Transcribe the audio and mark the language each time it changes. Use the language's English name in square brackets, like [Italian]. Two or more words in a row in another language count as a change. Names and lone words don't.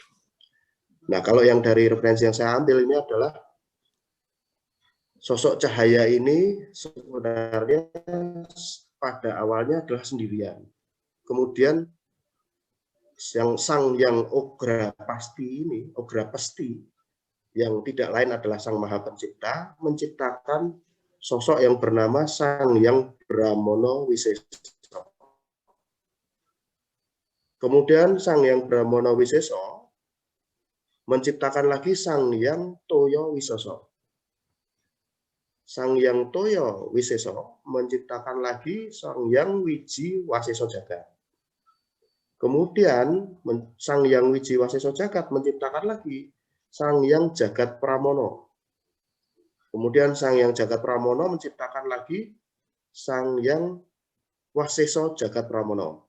[Indonesian] Nah, kalau yang dari referensi yang saya ambil ini adalah sosok cahaya ini sebenarnya pada awalnya adalah sendirian. Kemudian yang Sang Hyang Ograpesti yang tidak lain adalah Sang Maha Pencipta, menciptakan sosok yang bernama Sang Hyang Brahmana Wiseso. Kemudian Sang Hyang Brahmana Wiseso menciptakan lagi Sang Hyang Toyo Wiseso. Sang Hyang Toyo Wiseso menciptakan lagi Sang Hyang Wiji Waseso Jagat. Kemudian Sang Hyang Wiji Waseso Jagat menciptakan lagi Sang Hyang Jagat Pramono. Kemudian Sang Hyang Jagat Pramono menciptakan lagi Sang Hyang Waseso Jagat Pramono.